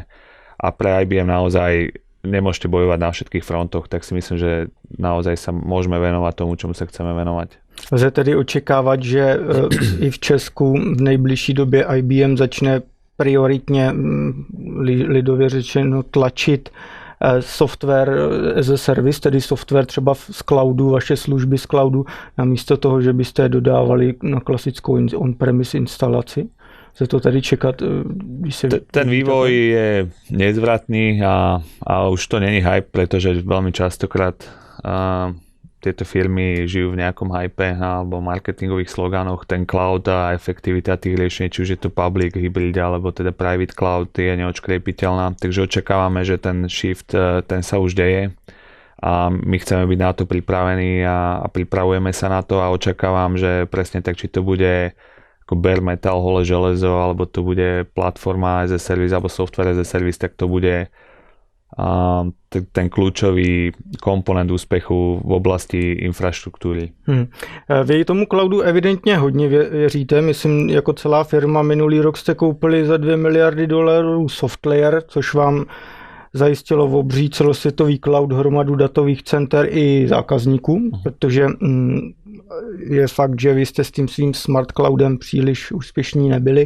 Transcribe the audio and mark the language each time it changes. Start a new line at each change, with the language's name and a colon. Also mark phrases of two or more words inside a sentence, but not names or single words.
Slovak: A pre IBM naozaj nemôžete bojovať na všetkých frontoch, tak si myslím, že naozaj sa môžeme venovať tomu, čomu sa chceme venovať.
Czech: Lze tedy očekávat, že i v Česku v nejbližší době IBM začne prioritně lidově řečeno tlačit
English: software as a service,
Czech: tedy software třeba z cloudu, vaše služby z cloudu, namísto toho, že byste je dodávali na klasickou on-premise instalaci. Chce to tady čekat, když se... Ten vývoj je nezvratný a už to není hype,
Slovak: pretože veľmi častokrát tieto firmy žijú v nejakom hype alebo marketingových slogánoch. Ten cloud a efektivita tých riešení, či už je to public, hybrid alebo teda
English: private cloud,
Slovak: je neodškriepiteľná. Takže očakávame, že ten shift, ten sa už deje a my chceme byť na to pripravení a pripravujeme sa na to a očakávam, že presne tak, či to bude ako
English: bare metal,
Slovak: holé železo, alebo to bude platforma
English: as a service
Slovak: alebo
English: software as a service,
Slovak: tak to bude ten kľúčový komponent úspechu v oblasti infraštruktúry.
Czech: Vy tomu cloudu evidentně hodně věříte. Myslím, jako celá firma minulý rok jste koupili za $2 miliardy SoftLayer, což vám zajistilo obří celosvětový cloud, hromadu datových center i zákazníků, protože je fakt, že vy jste s tím svým smart cloudem příliš úspěšní nebyli.